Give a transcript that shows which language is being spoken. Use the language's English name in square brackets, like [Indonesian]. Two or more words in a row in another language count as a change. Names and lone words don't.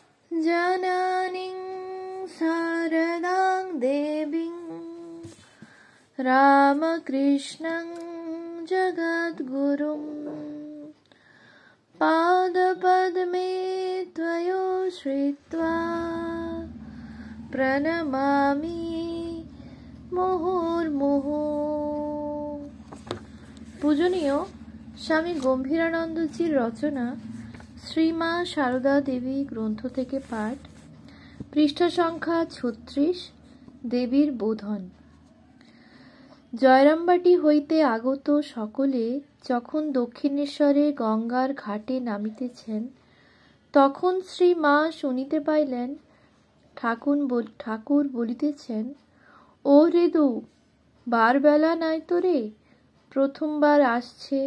[Sanskrit] जननीं शारदां देवीं रामकृष्णं जगद्गुरुं पादपद्मे त्वयोश्रित्वा प्रणमामि मुहुर्मुहुः। [Bangla] পূজনীয় স্বামী গম্ভীরানন্দজীর রচনা শ্রীমা শারদা দেবী গ্রন্থ থেকে পাঠ, পৃষ্ঠা সংখ্যা 36। দেবীর বোধন। জয়রামবাটি হইতে আগত সকলে যখন দক্ষিণেশ্বরে গঙ্গার ঘাটে নামিতেছেন, তখন শ্রী মা শুনিতে পাইলেন ঠাকুর বলিতেছেন, ও হৃদু, বারবেলা নাই তো রে, প্রথমবার আসছে।